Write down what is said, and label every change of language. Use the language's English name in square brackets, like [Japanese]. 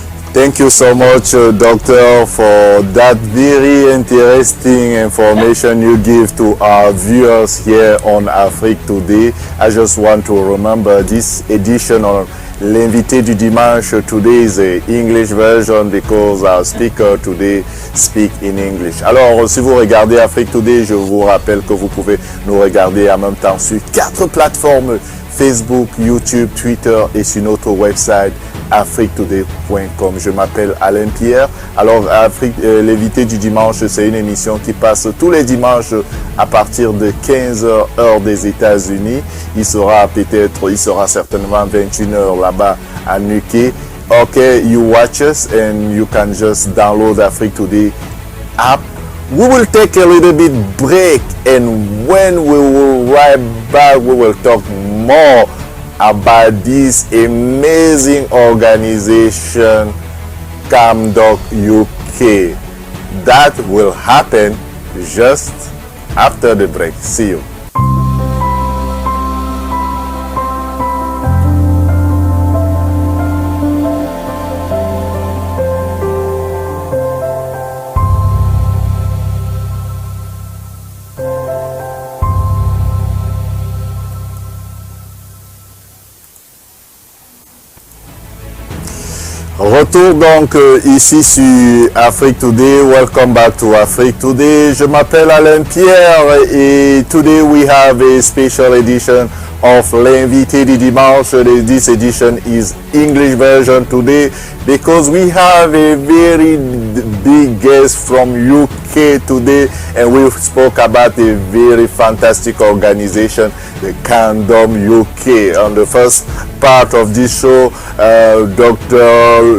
[English] Thank you so much, Doctor, for that very interesting information you give to our viewers here on Afrique Today. I just want to remember this edition on L'invité du dimanche. Today is the English version because our speaker today speak in English. [French] Alors, si vous regardez Afrique Today, je vous rappelle que vous pouvez nous regarder en même temps sur 4 plateformes: Facebook, YouTube, Twitter et sur notre website afriquetoday.com. Je m'appelle Alain Pierre. Alors, l'invité du dimanche, c'est une émission qui passe tous les dimanches à partir de 15h heure des États-Unis. Il sera certainement 21h là-bas à UK. [English] Okay, you watch us and you can just download Afrique Today app. We will take a little bit break, and when we will right back, we will talk more about this amazing organization, CamDocUK. That will happen just after the break. See you. [French] Retour donc ici sur Afrique Today. [English] Welcome back to Afrique Today. [French] Je m'appelle Alain Pierre et [English] today we have a special edition of l'invité du dimanche. This edition is English version today because we have a very big guest from UK today, and we spoke about a very fantastic organization, the CamDocUK. On the first part of this show, Dr.